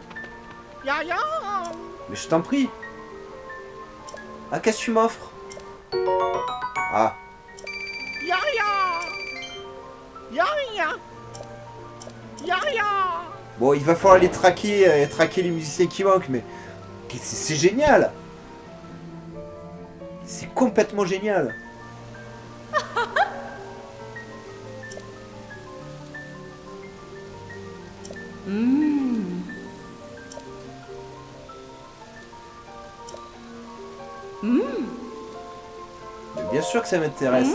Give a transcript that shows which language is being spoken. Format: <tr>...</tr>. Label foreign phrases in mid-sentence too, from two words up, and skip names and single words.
<fr>Ya, ya. Mais je t'en prie. Ah, qu'est-ce que tu m'offres? Ah, Ya, ya. Ya, ya. Ya, ya. bon, il va falloir les traquer, traquer les musiciens qui manquent, mais c'est génial. C'est complètement génial. Mais bien sûr que ça m'intéresse.</fr>